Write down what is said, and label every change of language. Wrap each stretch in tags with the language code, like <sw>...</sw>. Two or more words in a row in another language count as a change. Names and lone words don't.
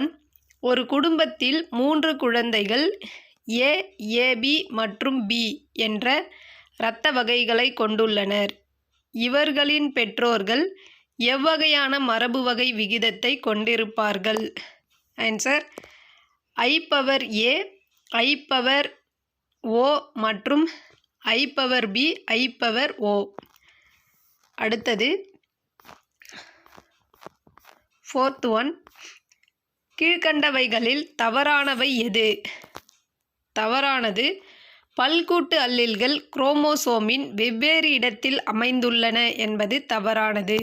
<ta>ஒரு குடும்பத்தில் 3 குழந்தைகள் ஏ, ஏபி மற்றும் பி என்ற இரத்த வகைகளை கொண்டுள்ளனர். இவர்களின் பெற்றோர்கள் எவ்வகையான மரபு வகை விகிதத்தை கொண்டிருப்பார்கள்? ஆன்சர் I/A, I/O மற்றும் I/B, I/O. அடுத்தது</ta> <en>4th one.</en> <ta>கீழ்கண்டவைகளில் தவறானவை எது? தவறானது பல்கூட்டு அல்லீல்கள் குரோமோசோமின் வெவ்வேறு இடத்தில் அமைந்துள்ளன என்பது தவறானது.</ta>